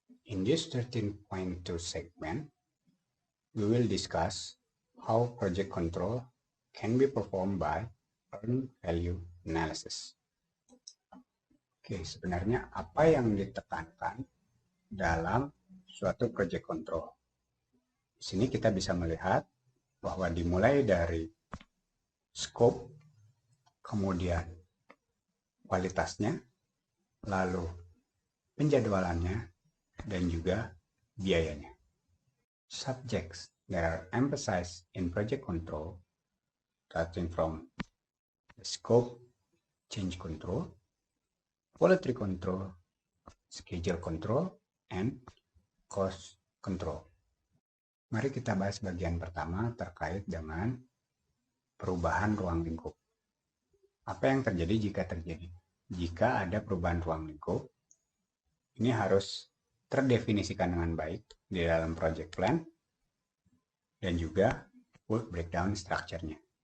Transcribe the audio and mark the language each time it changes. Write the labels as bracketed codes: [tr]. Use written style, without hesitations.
[en] In this 13.2 segment, we will discuss how project control can be performed by Earned Value Analysis. [id] Oke, sebenarnya apa yang ditekankan dalam suatu project control? Di sini kita bisa melihat bahwa dimulai dari scope, kemudian kualitasnya, lalu penjadwalannya, dan juga biayanya. [en] Subjects that are emphasized in project control, starting from the scope change control, quality control, schedule control, and cost control. [id] Mari kita bahas bagian pertama terkait dengan perubahan ruang lingkup. Apa yang terjadi jika terjadi? Jika ada perubahan ruang lingkup, ini harus terdefinisikan dengan baik di dalam project plan dan juga work breakdown structure-nya.